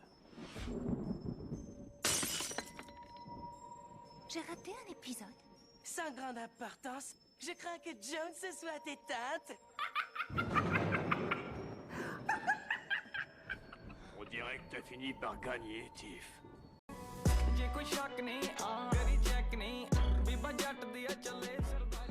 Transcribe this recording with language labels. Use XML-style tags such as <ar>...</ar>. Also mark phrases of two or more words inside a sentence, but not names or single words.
<fr>J'ai raté un épisode. Sans grande importance, je crains que Jones se soit éteinte. On dirait que t'as fini par gagner, Tiff.</fr> <pa>ਜੇ ਕੋਈ ਸ਼ੱਕ ਨਹੀਂ ਮੇਰੀ ਚੈੱਕ ਨਹੀਂ ਬੀਬਾ ਜੱਟ ਦੀ ਆ ਚੱਲੇ ਸਰਦਾਰੀ</pa>